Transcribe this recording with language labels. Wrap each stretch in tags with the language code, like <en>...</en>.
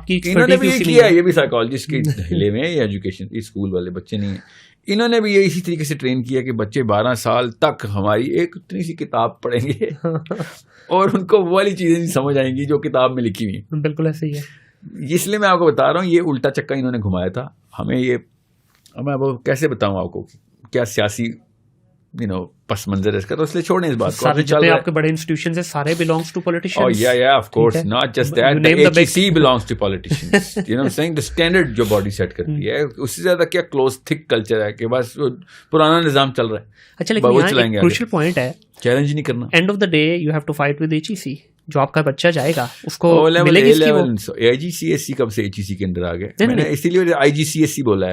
<ur>انہوں نے بھی یہ کیا, یہ بھی سائیکالوجسٹ کے ڈھیلے میں, یا ایجوکیشن اسکول والے بچے نہیں ہیں, انہوں نے بھی یہ اسی طریقے سے ٹرین کیا کہ بچے 12 سال تک ہماری ایک اتنی سی کتاب پڑھیں گے اور ان کو وہ والی چیزیں نہیں سمجھ آئیں گی جو کتاب میں لکھی ہوئی ہیں. بالکل ایسے ہی ہے. اس لیے میں آپ کو بتا رہا ہوں, یہ الٹا چکا انہوں نے گھمایا تھا ہمیں. یہ میں کیسے بتاؤں آپ کو کیا سیاسی پس منظر ہے اس کا, تو اس لیے چھوڑیں اس بات کو. سارے آپ کے بڑے انسٹیٹیوشنز ہیں, سارے</ur> <en>belongs to politicians. Oh yeah, of course, not just that. The HEC belongs to politicians. You know what I'm saying? The standard</en> <ur>جو باڈی سیٹ کرتی ہے, اس سے زیادہ کیا کلوز تھک کلچر ہے کہ بس پرانا نظام چل رہا ہے. اچھا, لیکن یہاں ایک کروشل پوائنٹ ہے, چیلنج نہیں کرنا.</ur> <en>End of the day you have to fight with HEC.</en> <ur>جو آپ کا بچہ جائے گا اس کو ملے گی اس کی وہ</ur> <en>IGCSE.</en> <ur>کب سے HEC کے اندر آ گئے, میں نے اسی لیے IGCSE بولا ہے.</ur>